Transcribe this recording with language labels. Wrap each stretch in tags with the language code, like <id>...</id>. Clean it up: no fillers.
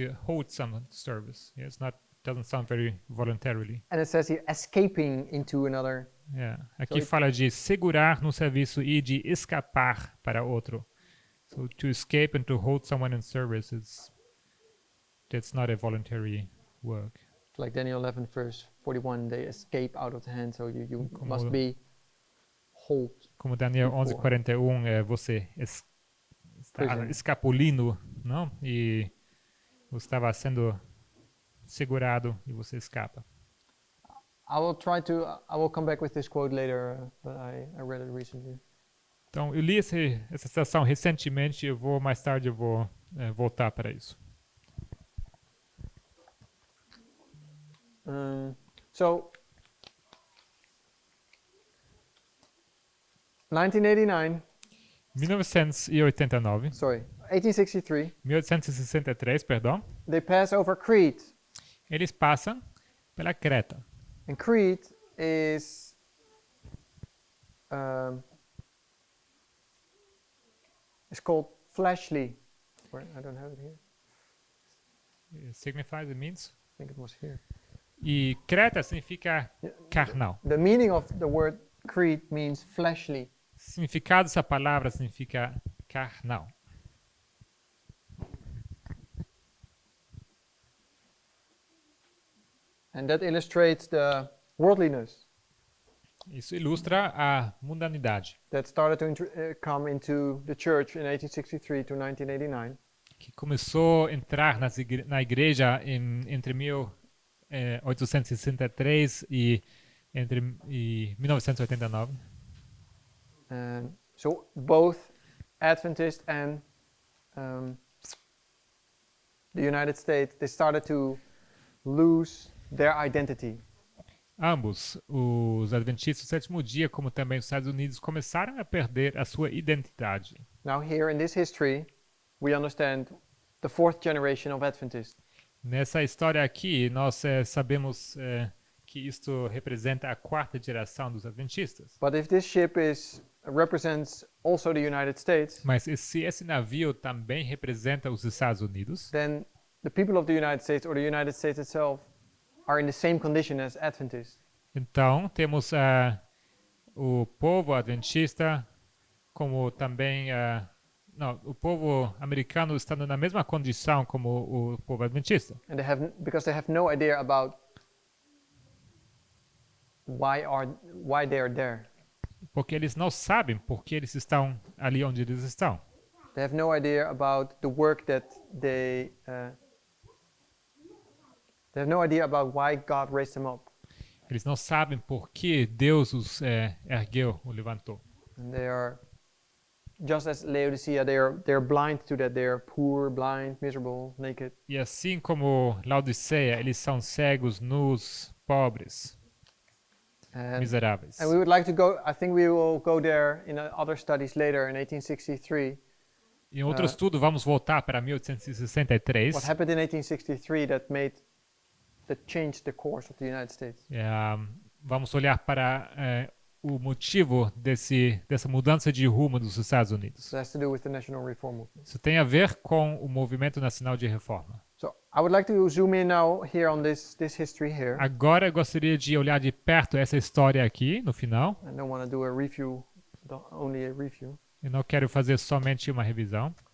<en>You hold someone to service. Yeah, doesn't sound very voluntarily. and it says here escaping into another. Yeah. Aqui it-</en> <pt>fala de segurar no serviço e de escapar para outro.</pt> <en>So to escape and to hold someone in service, that's not a voluntary work. Like Daniel 11 verse 41, they escape out of the hand, so you</en> <pt>Como-</pt> <en>must be hold.</en> <pt>Como Daniel</pt> <en>Before.</en> <pt>11:41, você está</pt> <en>Prison.</en> <pt>escapulindo, não? E você estava sendo segurado e você escapa.</pt> <en>I will come back with this quote later, but I read it recently.</en> <pt>Então, eu li essa citação recentemente, mais tarde eu vou voltar para isso.</pt> <en>So 1989, 1863, sorry, 1863,</en> <pt>1863, perdão,</pt> <en>they pass over Crete.</en> <pt>eles passam pela Creta.</pt> <en>And Crete is it's called fleshly. I don't have it here. It signifies, it means. I think it was here.</en> <pt>E Creta significa carnal.</pt> <en>The meaning of the word Crete means fleshly.</en> <pt>Significado dessa palavra significa carnal.</pt> <en>And that illustrates the worldliness</en> <pt>Isso ilustra a mundanidade</pt> <en>that started to come into the church in 1863 to 1989.</en> <pt>que começou a entrar na igreja entre 1863 e 1989.</pt> <en>And so both Adventist and the United States, they started to lose their identity.</en> <pt>Ambos, os adventistas do sétimo dia, como também os Estados Unidos, começaram a perder a sua identidade.</pt> <en>Now here in this history, we understand the fourth generation of Adventists.</en> <pt>Nessa história aqui, nós sabemos que isto representa a quarta geração dos adventistas.</pt> <en>But if this ship represents also the United States,</en> <pt>Mas se esse navio também representa os Estados Unidos,</pt> <en>then the people of the United States or the United States itself are in the same condition as Adventists.</en> <pt>Então, temos o povo adventista, como também não, o povo americano estando na mesma condição como o povo adventista.</pt> <en>And because they have no idea about why they are there.</en> <pt>Porque eles não sabem por que eles estão ali onde eles estão.</pt> <en>They have no idea about the work that they have no idea about why God raised them up.</en> <pt>Eles não sabem por que Deus os ergueu, o levantou.</pt> <en>And they are just as Laodicea, they're blind to that. They are poor, blind, miserable, naked.</en> <pt>E assim como Laodiceia, eles são cegos, nus, pobres, miseráveis.</pt> <en>And we would like to go, I think we will go there in other studies later in 1863.</en> <pt>Em outro estudo, vamos voltar para 1863.</pt> <en>What happened in 1863 that changed the course of the United States.</en> <pt>Vamos olhar para o motivo dessa mudança de rumo dos Estados Unidos.</pt> <en>So it has to do with the National Reform Movement.</en> <pt>Isso tem a ver com o movimento nacional de reforma.</pt> <en>So I would like to zoom in now here on this history here.</en> <pt>Agora eu gostaria de olhar de perto essa história aqui, no final.</pt> <en>I don't want to do a review, only a review.</en> <pt>Eu não quero fazer somente uma revisão.</pt>